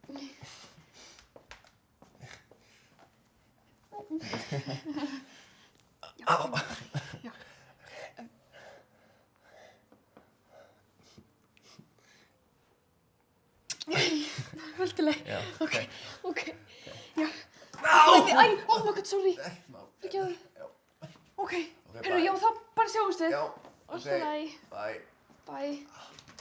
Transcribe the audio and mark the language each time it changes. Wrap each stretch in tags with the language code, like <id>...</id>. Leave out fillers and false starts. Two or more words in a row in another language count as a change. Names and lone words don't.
<is>Á. Já. Veldileg. Já, Ok. Já. Á!</is> <en>Oh my god, sorry.</en> <is>Ekki að það. Ok. Heyrðu, já, þá bara sjáumst við. Já, Allt í lagi. Bye. Bye.</is>